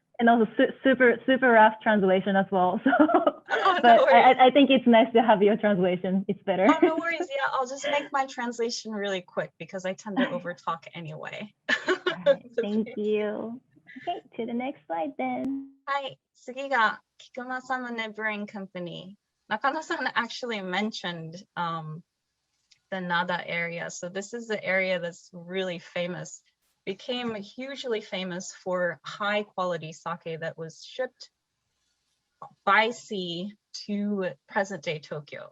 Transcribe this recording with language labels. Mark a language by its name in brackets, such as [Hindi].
[English] And also super rough translation as well. So, oh, but no I think it's nice to have your translation. It's better. Oh, no worries. Yeah, I'll just make my translation really quick because I tend to overtalk anyway. Right, thank you. Okay, to the next slide then. [Japanese] はい、次が菊間サムネ Brewing Company. [English] Nakano-san actually mentioned the Nada area. So this is the area that's really famous, became hugely famous for high quality sake that was shipped by sea to present day Tokyo.